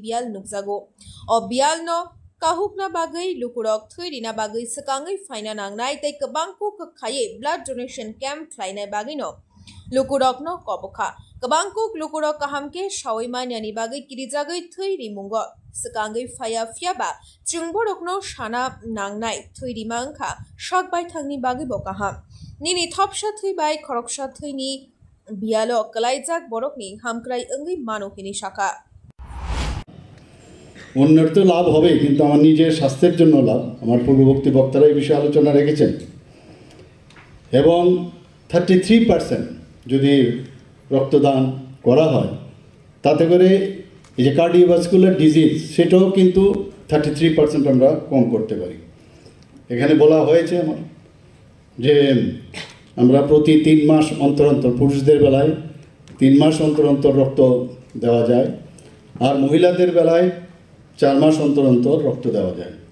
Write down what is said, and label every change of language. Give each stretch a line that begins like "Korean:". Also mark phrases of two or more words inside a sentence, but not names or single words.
Kok Borok: bial nukjago o bial no kahukna bagai lukurok thoi rina bagai sakangai faina nangnai tai kabangko khaye
English: blood donation camp
Kok Borok: thlainai bagai no lukurok no kobokha Kabangkuk lukurok kahamke shawiman yani bagai kirijagai thoi rimungo sekangai faya fiaba chungborokno shana nangnai thoi rimangkha shakbai thangni bagai bokaham nini thopsha thoi bai khoroksha thoi ni bialo kalaijak borokni hamkrai engai manohini shaka
Bangla: অন্যের তো লাভ হবে কিন্তু আমার নিজের স্বাস্থ্যের জন্য লাভ আমার পূর্ববর্তী বক্তারা এই বিষয়ে আলোচনা রেখেছেন এবং 33% যদি রক্তদান করা হয় তাতে করে এই যে
English: cardiovascular disease
Bangla: সেটাও কিন্তু 33% আমরা কম করতে পারি এখানে বলা হয়েছে আমার যে আমরা প্রতি 3 মাস অন্তর অন্তর পুরুষদের বেলায় 3 মাস অন্তর অন্তর রক্ত দেওয়া যায় আর মহিলাদের বেলায় 4 মাস অন্তর অন্তর রক্ত দেওয়া যায়